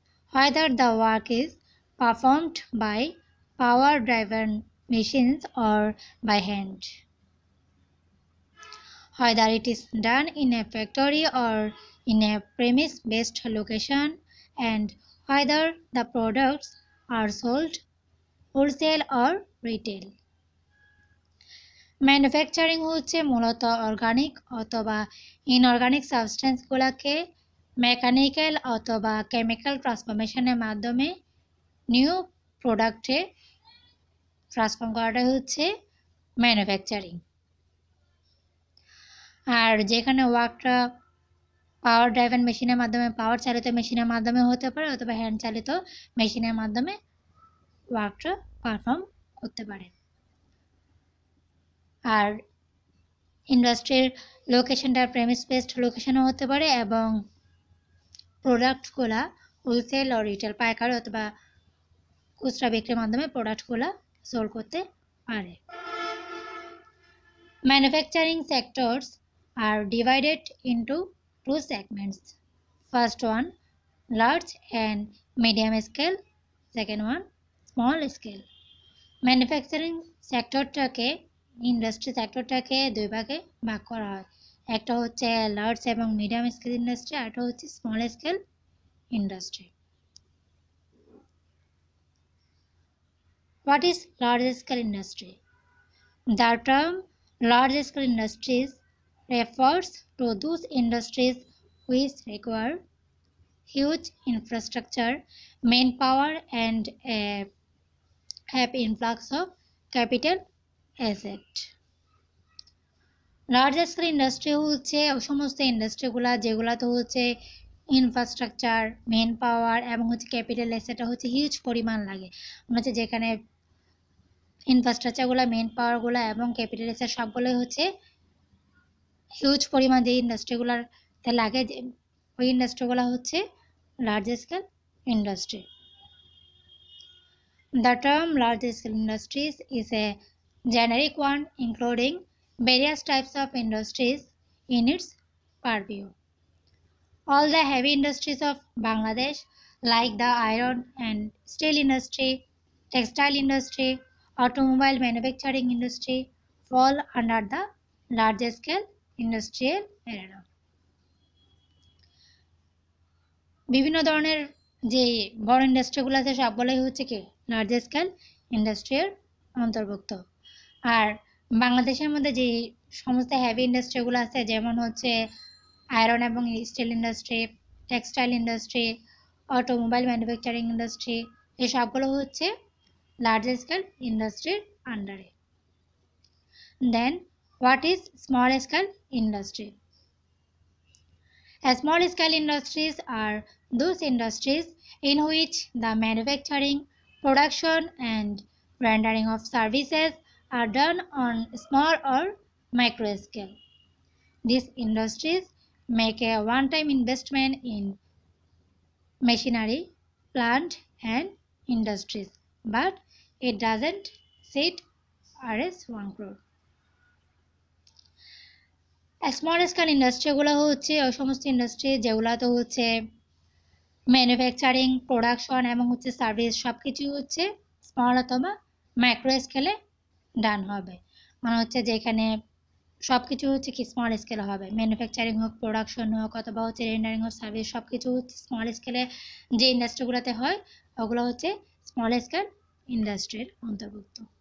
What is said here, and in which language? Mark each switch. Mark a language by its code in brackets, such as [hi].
[en] Whether the work is performed by power-driven machines or by hand. Whether it is done in a factory or in a premise-based location, and whether the products are sold wholesale or retail. [bn] Manufacturing হচ্ছে মূলত organic অথবা inorganic সাবস্টেন্সগুলোকে mechanical অথবা chemical ট্রান্সফরমেশনের মাধ্যমে new প্রোডাক্টে transform করাটা হচ্ছে manufacturing. আর যেখানে ওয়ার্কটা পাওয়ার ড্রাইভেন মেশিনের মাধ্যমে পাওয়ার চালিত মেশিনের মাধ্যমে হতে পারে অথবা হ্যান্ড চালিত মেশিনের মাধ্যমে ওয়ার্কটা পারফর্ম করতে পারে। আর ইন্ডাস্ট্রির লোকেশনটা প্রেমিস বেসড লোকেশনও হতে পারে এবং প্রোডাক্টগুলা হোলসেল ও রিটেল পাইকারি অথবা খুচরা বিক্রির মাধ্যমে প্রোডাক্টগুলা সোল করতে পারে। [en] Manufacturing sectors are divided into two segments. First one, large and medium scale. Second one, small scale. [bn] Manufacturing সেক্টরটাকে industry সেক্টরটাকে দুই ভাগে ভাগ করা হয়। একটা হচ্ছে লার্জ এবং মিডিয়াম স্কেল ইন্ডাস্ট্রি, আর একটা হচ্ছে small scale industry. [en] What is large scale industry? The term large scale industries refers to those industries which require huge infrastructure, manpower, and a have influx of capital asset. [bn] Large scale industry হচ্ছে সমস্ত ইন্ডাস্ট্রিগুলা যেগুলাতে হচ্ছে infrastructure, main পাওয়ার এবং হচ্ছে capital অ্যাসেটটা হচ্ছে huge পরিমাণ লাগে। মনে হচ্ছে যেখানে ইনফ্রাস্ট্রাকচারগুলো, মেন পাওয়ারগুলো এবং ক্যাপিটাল অ্যাসেট সবগুলোই হচ্ছে হিউজ পরিমাণ যে ইন্ডাস্ট্রিগুলোতে লাগে, ওই ইন্ডাস্ট্রিগুলো হচ্ছে large scale industry. [en] The term large scale industries is a generic one including various types of industries in its purview. All the heavy industries of Bangladesh, like the iron and steel industry, textile industry, automobile manufacturing industry, fall under the large scale industrial area. [bn] বিভিন্ন ধরনের যে বড় ইন্ডাস্ট্রিগুলো আছে সবগুলোই হচ্ছে কি large scale ইন্ডাস্ট্রির অন্তর্ভুক্ত। আর বাংলাদেশের মধ্যে যে সমস্ত হেভি ইন্ডাস্ট্রিগুলো আছে যেমন হচ্ছে আয়রন এবং still industry, textile industry, automobile manufacturing industry, এই সবগুলো হচ্ছে লার্জ স্কেল ইন্ডাস্ট্রির আন্ডারে। [en] Then what is small scale industry? Small scale industries are those industries in which the manufacturing, production, and rendering of services are done on small or micro scale. These industries make a one-time investment in machinery, plant, and industries, but it doesn't sit as one crore. [bn] Small scale ইন্ডাস্ট্রিগুলো হচ্ছে ওই সমস্ত industry যেগুলোতে হচ্ছে manufacturing, production এবং হচ্ছে service সব কিছুই হচ্ছে স্মল অথবা মাইক্রো স্কেলে ডান হবে। মানে হচ্ছে যেখানে সব কিছু হচ্ছে কি স্মল স্কেলে হবে, ম্যানুফ্যাকচারিং হোক, প্রোডাকশন হোক অথবা হচ্ছে রেন্ডারিং হোক, সার্ভিস সব কিছু হচ্ছে স্মল স্কেলে যে ইন্ডাস্ট্রিগুলোতে হয় ওগুলো হচ্ছে স্মল স্কেল ইন্ডাস্ট্রির অন্তর্ভুক্ত।